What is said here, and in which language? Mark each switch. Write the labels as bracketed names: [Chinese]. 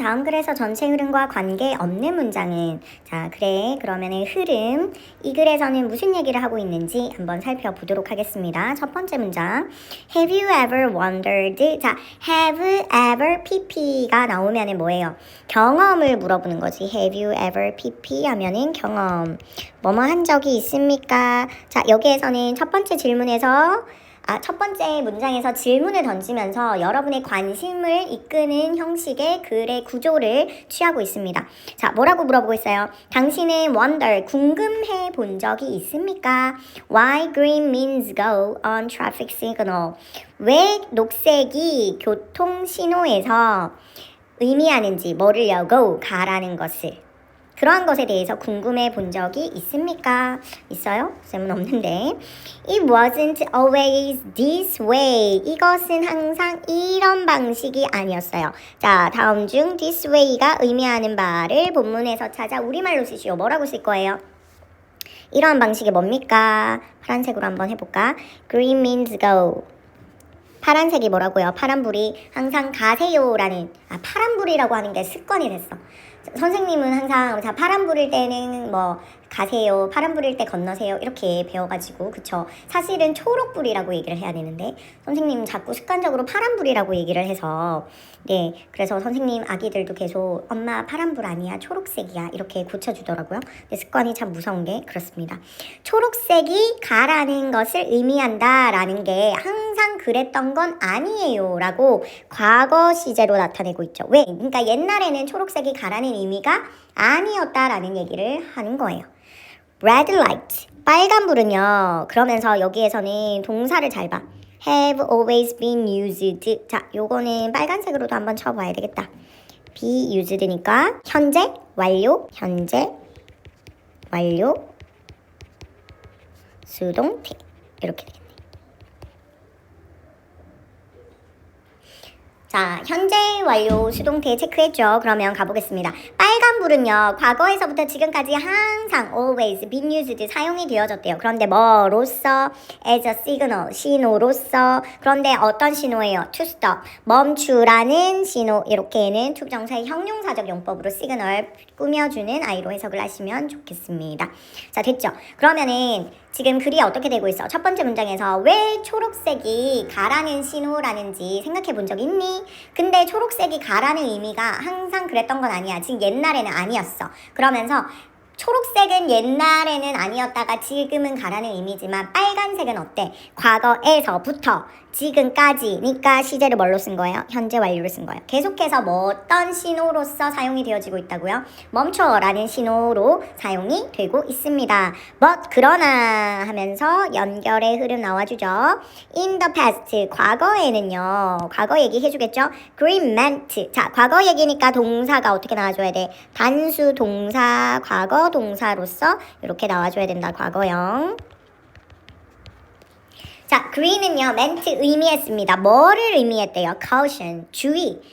[Korean] 다음 글에서 전체 흐름과 관계 없는 문장은? 자, 그래. 그러면은 흐름. 이 글에서는 무슨 얘기를 하고 있는지 한번 살펴보도록 하겠습니다. [English] 첫 번째 문장. Have you ever wondered? [Korean] 자, [English] have ever pp [Korean] 가 나오면은 뭐예요? 경험을 물어보는 거지. [English] Have you ever pp [Korean] 하면은 경험. 뭐뭐 한 적이 있습니까? 자, 여기에서는 첫 번째 질문에서 첫 번째 문장에서 질문을 던지면서 여러분의 관심을 이끄는 형식의 글의 구조를 취하고 있습니다. 자, 뭐라고 물어보고 있어요? 당신은 wonder, 궁금해 본 적이 있습니까? [English] Why green means go on traffic signal? [Korean] 왜 녹색이 교통 신호에서 의미하는지, 뭐를요? go, 가라는 것을. 그러한 것에 대해서 궁금해 본 적이 있습니까? 있어요? 쌤은 없는데. [English] It wasn't always this way. [Korean] 이것은 항상 이런 방식이 아니었어요. 자, 다음 중 [English] this way [Korean] 가 의미하는 바를 본문에서 찾아 우리말로 쓰시오. 뭐라고 쓸 거예요? 이러한 방식이 뭡니까? 파란색으로 한번 해볼까? [English] Green means go. [Korean] 파란색이 뭐라고요? 파란불이 항상 가세요라는 파란불이라고 하는 게 습관이 됐어. 선생님은 항상 자 파란불일 때는 뭐 가세요, 파란불일 때 건너세요 이렇게 배워가지고 그쵸? 사실은 초록불이라고 얘기를 해야 되는데 선생님 자꾸 습관적으로 파란불이라고 얘기를 해서 네 그래서 선생님 아기들도 계속 엄마 파란불 아니야 초록색이야 이렇게 고쳐주더라고요. 근데 습관이 참 무서운 게 그렇습니다. 초록색이 가라는 것을 의미한다라는 게 항상 그랬던 건 아니에요 라고 과거 시제로 나타내고 있죠. 왜? 그러니까 옛날에는 초록색이 가라는 의미가 아니었다라는 얘기를 하는 거예요. [English] Red light, [Korean] 빨간불은요. 그러면서 여기에서는 동사를 잘 봐. [English] Have always been used. [Korean] 자, 요거는 빨간색으로도 한번 쳐봐야 되겠다. be used니까 현재 완료, 현재 완료, 수동태 이렇게 되겠네. 자, 현재 완료 수동태 체크했죠? 그러면 가보겠습니다. 빨간불은요, 과거에서부터 지금까지 항상 [English] always been used [Korean] 사용이 되어졌대요. 그런데 뭐로서? [English] as a signal, [Korean] 신호로서. 그런데 어떤 신호예요? [English] to stop, [Korean] 멈추라는 신호. 이렇게는 투부정사의 형용사적 용법으로 signal 꾸며주는 아이로 해석을 하시면 좋겠습니다. 자, 됐죠? 그러면은 지금 글이 어떻게 되고 있어? 첫 번째 문장에서 왜 초록색이 가라는 신호라는지 생각해 본 적 있니? 근데 초록색이 가라는 의미가 항상 그랬던 건 아니야. 지금 옛날에는 아니었어. 그러면서 초록색은 옛날에는 아니었다가 지금은 가라는 의미지만 빨간색은 어때? 과거에서부터 지금까지니까 시제를 뭘로 쓴 거예요? 현재 완료를 쓴 거예요. 계속해서 뭐 어떤 신호로서 사용이 되어지고 있다고요? 멈춰라는 신호로 사용이 되고 있습니다. But 그러나 하면서 연결의 흐름 나와주죠. [English] In the past [Korean] 과거에는요. 과거 얘기 해주겠죠? [English] Green meant [Korean] 자 과거 얘기니까 동사가 어떻게 나와줘야 돼? 단수 동사 과거 동사로서 이렇게 나와줘야 된다. 과거형. 자, green은요, meant 의미했습니다. 뭐를 의미했대요? caution, 주의.